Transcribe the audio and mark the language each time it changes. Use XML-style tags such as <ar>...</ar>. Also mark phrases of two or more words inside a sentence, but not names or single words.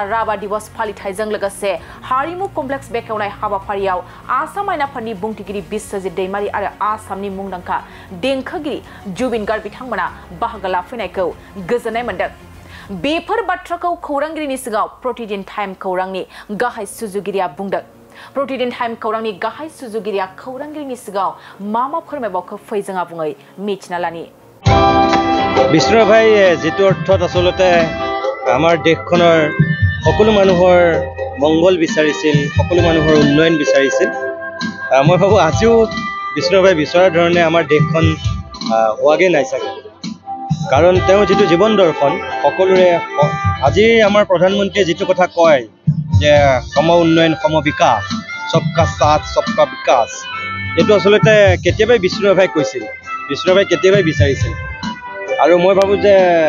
<brx>राभा दिवस फालिथायजों लोगोसे हारिमु कमप्लेक्स बेखेवनाय हाबाफारियाव आसाम आयनाफोरनि बुंथिगिरि बिश्वजित दैमारि आरो आसामनि मुंदांखा देंखोगिरि जुबिन गार्ग बिथांमोना बाहागो लाफैनायखौ गोजोननाय मोन्दों बेफोर बाथ्राखौ खौरांगिरिनि सिगाङाव प्रतिदिन टाइम खौरांनि गाहाय सुजुगिरिया बुंदों प्रतिदिन टाइम खौरांनि गाहाय सुजुगिरिया खौरांगिरिनि सिगाङाव मा फोरमायबावखो फै जों आबुङै मिथिना लानि</brx> <as>বিষ্ণুৰাভাই যিটো অৰ্থত আচলতে আমাৰ দেশখনৰ সকলো মানুহৰ মংগল বিচাৰিছিল সকলো মানুহৰ উন্নয়ন বিচাৰিছিল মই ভাবোঁ আজিও বিষ্ণুৰাভাই বিচৰাৰ ধৰণে আমাৰ দেশখন হোৱাগৈ নাই চাগে কাৰণ তেওঁ যিটো জীৱন দৰ্শন সকলোৰে আজি আমাৰ প্ৰধানমন্ত্ৰীয়ে যিটো কথা কয় যে সম উন্নয়ন সম বিকাশ</as> <hi>सबका साथ सबका विकास</hi> <as>এইটো আচলতে কেতিয়াবাই বিষ্ণুৰাভাই কৈছিল বিষ্ণুৰাভাই কেতিয়াবাই বিচাৰিছিল আৰু মই ভাবোঁ যে</as>